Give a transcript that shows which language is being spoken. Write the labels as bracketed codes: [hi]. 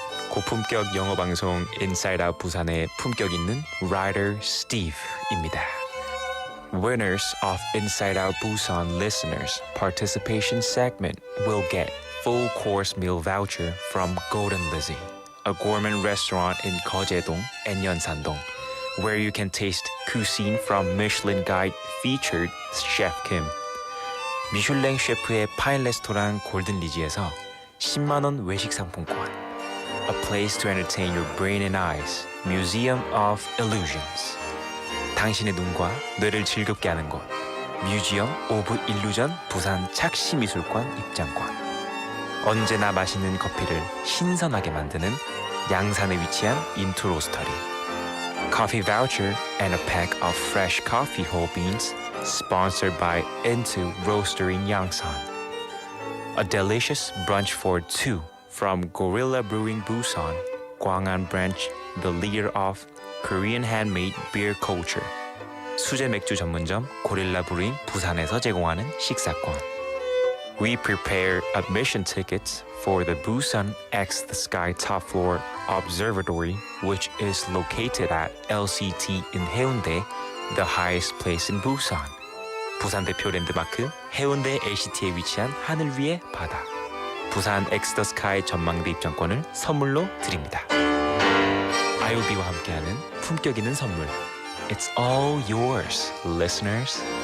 [ko] 고품격 영어방송 인싸이 아웃 부산의 품격 있는 Writer Steve입니다. [en] Winners of Inside Out Busan listeners participation segment will get full course meal voucher from Golden Lizzie, a gourmet restaurant in Geojedong and Yeonsandong, where you can taste cuisine from Michelin Guide featured Chef Kim. [ko] 미슐랭 셰프의 파인 레스토랑 골든 리지에서 10만 원 외식 상품권. [en] A place to entertain your brain and eyes. Museum of Illusions. [ko] 당신의 눈과 뇌를 즐겁게 하는 곳. Museum of Illusion 부산 착시미술관 입장권. 언제나 맛있는 커피를 신선하게 만드는 양산에 위치한 인투 로스터리. [en] Coffee voucher and a pack of fresh coffee whole beans sponsored by Into Roastery in Yangsan. A delicious brunch for two from Gorilla Brewing Busan, Gwangan branch, the leader of Korean handmade beer culture. [ko] 수제 맥주 전문점 고릴라 브루잉 부산에서 제공하는 식사권. [en] We prepare admission tickets for the Busan X the Sky Top Floor Observatory, which is located at LCT in Haeundae, the highest place in Busan. [ko] 부산 대표 랜드마크 해운대 LCT에 위치한 하늘 위의 바다. 부산 X the Sky 전망대 입장권을 선물로 드립니다. IOB와 함께하는 품격 있는 선물. [en] It's all yours, listeners.